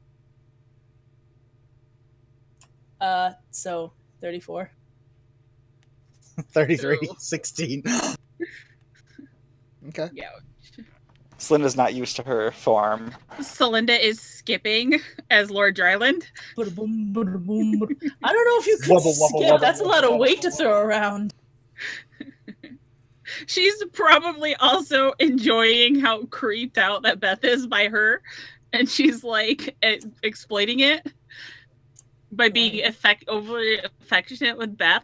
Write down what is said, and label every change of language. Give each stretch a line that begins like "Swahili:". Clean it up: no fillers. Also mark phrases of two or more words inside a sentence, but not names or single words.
English: So, 34. 33, 16. Okay. Yeah. Slinda's not used to her form. Celinda is skipping as Lord Dryland. Ba-da-boom, ba-da-boom, ba-da- I don't know if you could Wubba, wubba, skip. wubba, That's a lot wubba, of weight to throw around. She's probably also enjoying how creeped out that Beth is by her, and she's like exploiting it by being overly affectionate with Beth.